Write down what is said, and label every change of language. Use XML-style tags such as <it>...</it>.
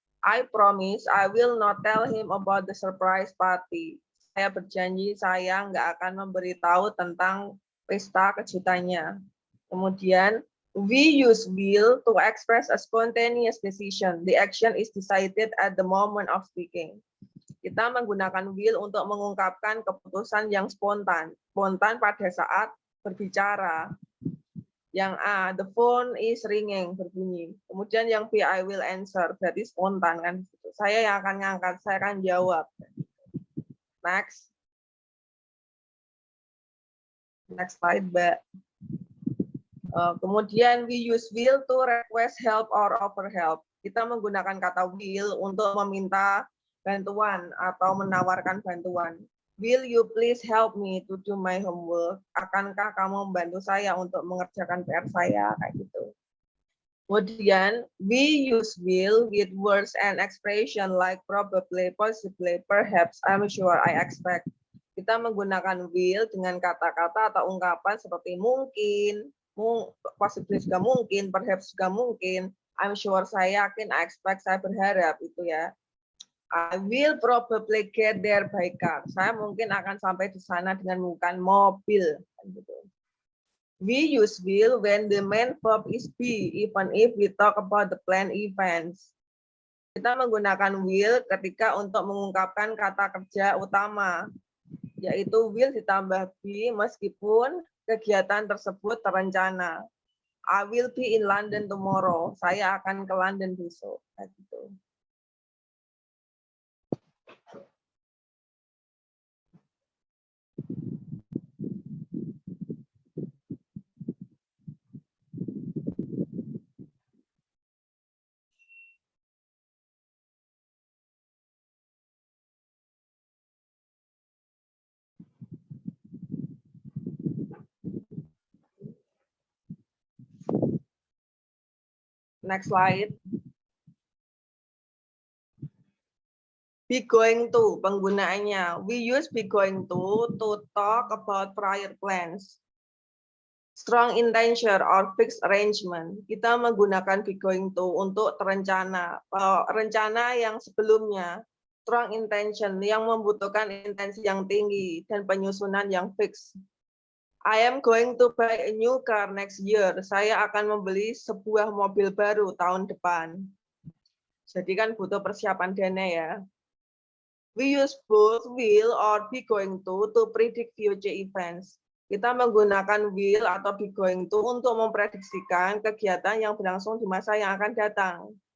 <en>I promise I will not tell him about the surprise party.</en> <id>Saya berjanji saya nggak akan memberitahu tentang pesta kejutannya. Kemudian,</id> <en>we use will to express a spontaneous decision. The action is decided at the moment of speaking.</en> <id>Kita menggunakan will untuk mengungkapkan keputusan yang spontan. Spontan pada saat berbicara. Yang A,</id> <en>the phone is ringing,</en> <id>berbunyi. Kemudian yang B,</id> <en>I will answer,</en> <id>berarti spontan kan. Saya yang akan ngangkat, saya akan jawab.</id> <en>Next. Next slide, Mbak.</en> <id>Kemudian</id> <en>we use will to request help or offer help.</en> <id>Kita menggunakan kata will untuk meminta bantuan atau menawarkan bantuan.</id> <en>Will you please help me to do my homework?</en> <id>Akankah kamu membantu saya untuk mengerjakan PR saya? Kayak gitu. Kemudian,</id> <en>we use will with words and expression like probably, possibly, perhaps, I'm sure, I expect.</en> <id>Kita menggunakan will dengan kata-kata atau ungkapan seperti mungkin, possibly juga mungkin, perhaps juga mungkin,</id> <en>I'm sure,</en> <id>saya yakin,</id> <en>I expect,</en> <id>saya berharap, itu ya.</id> <en>I will probably get there by car.</en> <id>Saya mungkin akan sampai di sana dengan menggunakan mobil.</id> <en>We use will when the main verb is be, even if we talk about the planned events.</en> <id>Kita menggunakan will ketika untuk mengungkapkan kata kerja utama, yaitu will ditambah be meskipun kegiatan tersebut terencana.</id> <en>I will be in London tomorrow.</en> <id>Saya akan ke London besok. Gitu.</id> <en>Next slide. Be going to,</en> <id>penggunaannya.</id> <en>We use be going to talk about prior plans. Strong intention or fixed arrangement.</en> <id>Kita menggunakan</id> <en>be going to</en> <id>untuk terencana. Rencana yang sebelumnya.</id> <en>Strong intention</en> <id>yang membutuhkan intensi yang tinggi dan penyusunan yang fix.</id> <en>I am going to buy a new car next year.</en> <id>Saya akan membeli sebuah mobil baru tahun depan. Jadi kan butuh persiapan dana ya.</id> <en>We use both will or be going to predict future events.</en> <id>Kita menggunakan will atau be going to untuk memprediksikan kegiatan yang berlangsung di masa yang akan datang.</id>